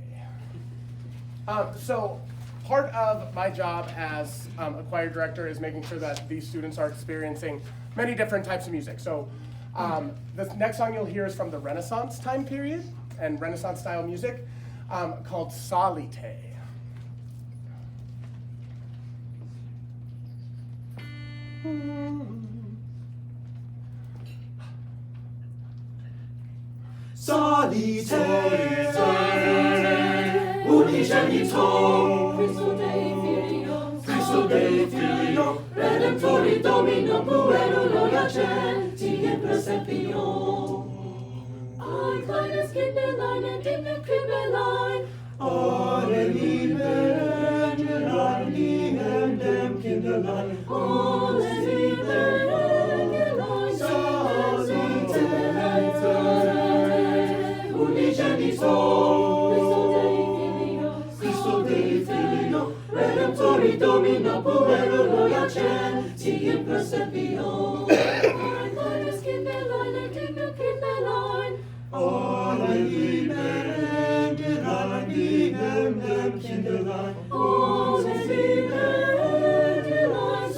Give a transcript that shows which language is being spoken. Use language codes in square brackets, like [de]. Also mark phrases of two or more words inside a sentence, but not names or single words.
[en] So part of my job as a choir director is making sure that these students are experiencing many different types of music. So the next song you'll hear is from the Renaissance time period and Renaissance style music called salite. [la] Salite, unigenitum, Christo Dei Filio, Redemptori Dominum puerulo iacenti in presepium. [de] Ein kleines Kinderlein in dem Kribelein, Alle Liebe, Engelein, die in dem Kinderlein. alle Liebe, Engelein, [la] Salite, unigenitum, Christo Dei Filio, Redemptori Domino puerulo iacenti in presepium. [de] ein kleines Kinderlein in dem Kribelein, Alle Liebe, Engelein, die in dem Kinderlein. alle Liebe, Engelein,